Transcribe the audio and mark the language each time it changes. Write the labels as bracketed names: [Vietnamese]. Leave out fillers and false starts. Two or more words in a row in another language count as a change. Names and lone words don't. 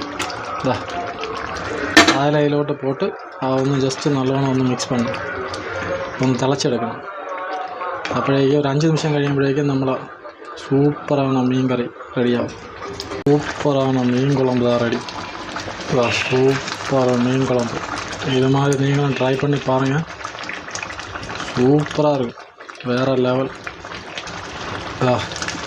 [Malayalam] അയലയിലോട്ട് പോട്ട് ഒന്ന് ജസ്റ്റ് നല്ലോണം ഒന്ന് മിക്സ് பண்ணி ഒന്ന് തിളച്ചെടുക്കണം. അപ്പോഴേക്കും ഒരു 5 നിമിഷം കഴിയുമ്പോഴേക്കും നമ്മൾ സൂപ്പറാണ് മീൻ കറി റെഡിയാവും. [Tamil] சூப்பரான மீன் குழம்பு தான் ரெடி. சூப்பரான மீன் குழம்பு. இது மாதிரி நீங்களும் ட்ரை பண்ணி பாருங்கள். சூப்பராக இருக்கும், வேறு லெவல்.